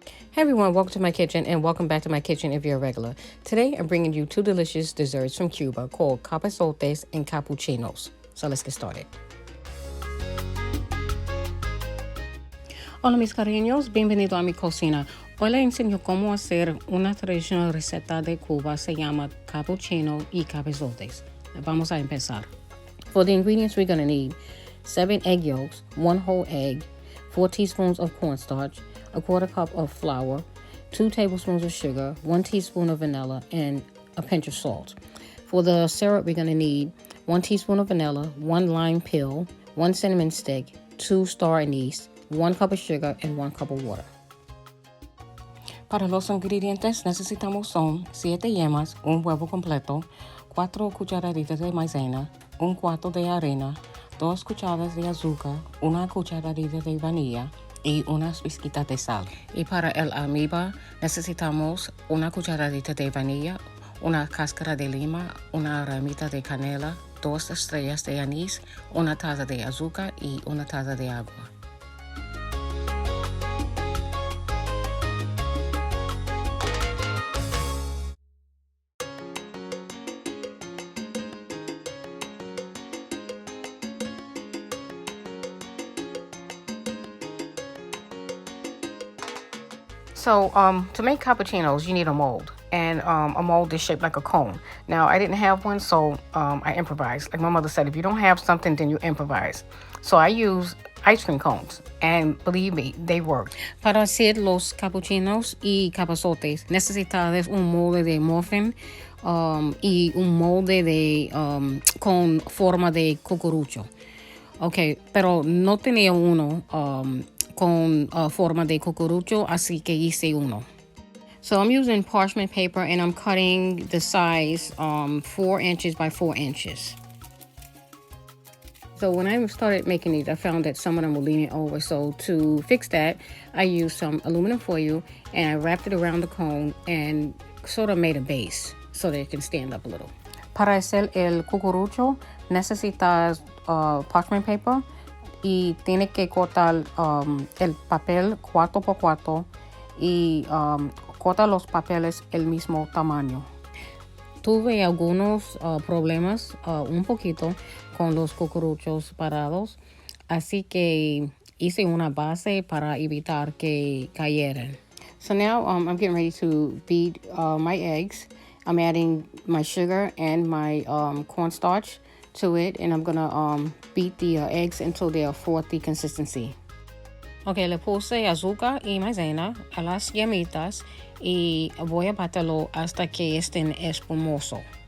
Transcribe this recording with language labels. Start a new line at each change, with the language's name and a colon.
English: Hey everyone, welcome to my kitchen and welcome back to my kitchen if you're a regular. Today I'm bringing you two delicious desserts from Cuba called cabezotes and capuchinos. So let's get started.
Spanish: Hola mis cariños, bienvenido a mi cocina. Hoy les enseño cómo hacer una tradicional receta de Cuba, se llama capuchino y cabezotes. Vamos a empezar.
English: For the ingredients we're going to need 7 egg yolks, 1 whole egg, 4 teaspoons of cornstarch, a quarter cup of flour, 2 tablespoons of sugar, 1 teaspoon of vanilla, and a pinch of salt. For the syrup, we're going to need 1 teaspoon of vanilla, 1 lime peel, 1 cinnamon stick, 2 star anise, 1 cup of sugar, and 1 cup of water.
Spanish: Para los ingredientes necesitamos son 7 yemas, un huevo completo, 4 cucharaditas de maízena, un cuarto de harina, 2 cucharadas de azúcar, 1 cucharadita de vainilla y unas pizquitas de sal. Y para el almíbar necesitamos 1 cucharadita de vainilla, una cáscara de lima, una ramita de canela, 2 estrellas de anís, 1 taza de azúcar y 1 taza de agua.
English: So to make cappuccinos, you need a mold. And a mold is shaped like a cone. Now, I didn't have one, so I improvised. Like my mother said, if you don't have something, then you improvise. So I use ice cream cones. And believe me, they work.
Spanish: Para hacer los cappuccinos y cabezotes, necesitas un molde de muffin y un molde de con forma de cucurucho. Okay, pero no tenía uno con forma de cucurucho, así que hice uno.
English: So I'm using parchment paper and I'm cutting the size 4 inches by 4 inches. So when I started making these, I found that some of them were leaning over. So to fix that, I used some aluminum foil and I wrapped it around the cone and sort of made a base so that it can stand up a little.
Spanish: Para hacer el cucurucho, necesitas parchment paper y tiene que cortar el papel 4x4 y corta los papeles el mismo tamaño. Tuve algunos problemas un poquito con los cucuruchos parados, así que hice una base para evitar que cayeran.
English: So now I'm getting ready to beat my eggs. I'm adding my sugar and my cornstarch to it, and I'm gonna beat the eggs until they are frothy consistency.
Spanish: Okay, le puse azúcar y maízena a las yemitas y voy a batirlo hasta que estén espumoso.